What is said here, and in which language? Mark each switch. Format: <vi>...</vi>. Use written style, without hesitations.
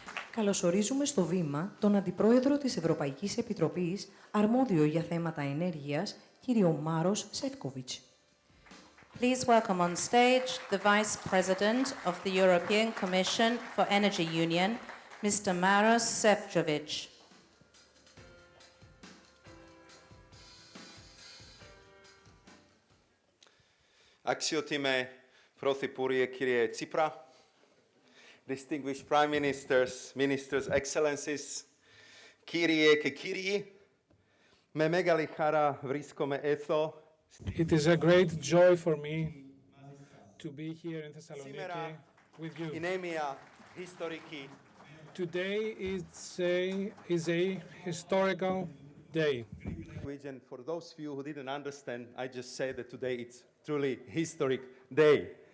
<el>Καλωσορίζουμε στο βήμα τον Αντιπρόεδρο της Ευρωπαϊκής Επιτροπής, αρμόδιο για θέματα ενέργειας, κύριο Μάρος Σεφκοβιτς.</el> <en>Please welcome on stage the Vice President of the European Commission for Energy Union, Mr. Maros Šefčovič.</en> <el>Αξιότιμε Πρωθυπουργέ κύριε Τσίπρα,</el> <en>distinguished prime ministers, ministers, excellencies,</en> <el>Kyrie και κύριοι, με μεγάλη χαρά βρίσκομαι εδώ.</el> <en>It is a great joy for me to be here in Thessaloniki with you.</en> <el>Είναι μια ιστορική</el> <en>Today is a historical day. And for those of you who didn't understand, I just say that today it's truly historic day.</en>